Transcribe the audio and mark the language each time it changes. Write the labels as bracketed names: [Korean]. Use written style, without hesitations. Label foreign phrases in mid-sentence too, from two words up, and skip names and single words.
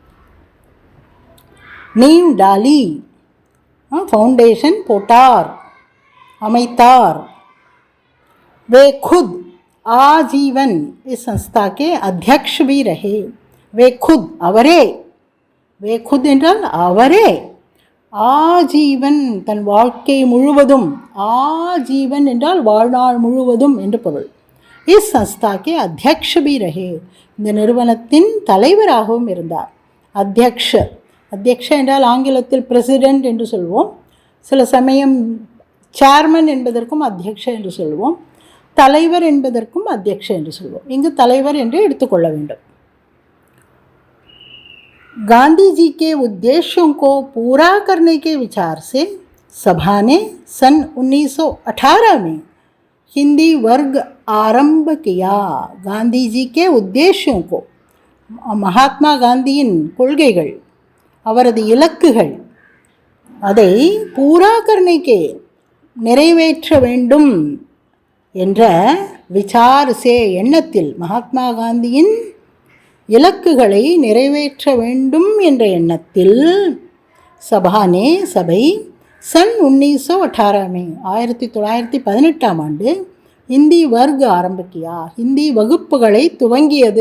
[Hindi] नींव डाली, [Tamil] ஃபவுண்டேஷன் போட்டார், அமைத்தார். [Hindi] वे खुद आजीवन इस संस्था के अध्यक्ष भी रहे. वे खुद, [Tamil] அவரே, [Hindi] वे खुद [Tamil] என்றால் அவரே, ஆஜீவன் தன் வாழ்க்கை முழுவதும், ஆஜீவன் என்றால் வாழ்நாள் முழுவதும் என்று பொருள். [Hindi] इस संस्था के अध्यक्ष भी रहे, [Tamil] இந்த நிறுவனத்தின் தலைவராகவும் இருந்தார். அத்தியக்ஷ, அத்தியக்ஷ என்றால் ஆங்கிலத்தில் பிரசிடென்ட் என்று சொல்வோம், சில சமயம் சேர்மன் என்பதற்கும் அத்தியக்ஷ என்று சொல்வோம், தலைவர் என்பதற்கும் அத்தியக்ஷ என்று சொல்வோம். இங்கு தலைவர் என்று எடுத்துக்கொள்ள வேண்டும். [Hindi] गांधी जी के उद्देश्यों को पूरा करने के विचार से सभा ने सन 1918 में हिंदी वर्ग आरंभ किया. गांधी जी के उद्देश्यों को, [Tamil] மகாத்மா காந்தியின் கொள்கைகள், அவரது இலக்குகள், அதை [Hindi] पूरा करने के, [Tamil] நிறைவேற்ற வேண்டும் என்ற விசாரசே, எண்ணத்தில், மகாத்மா காந்தியின் இலக்குகளை நிறைவேற்ற வேண்டும் என்ற எண்ணத்தில், சபானே, சபை, [Hindi] सन 1918 में [Tamil] 1918ஆம் ஆண்டு [Hindi] हिंदी वर्ग आरंभ किया, [Tamil] ஹிந்தி வகுப்புகளை துவங்கியது.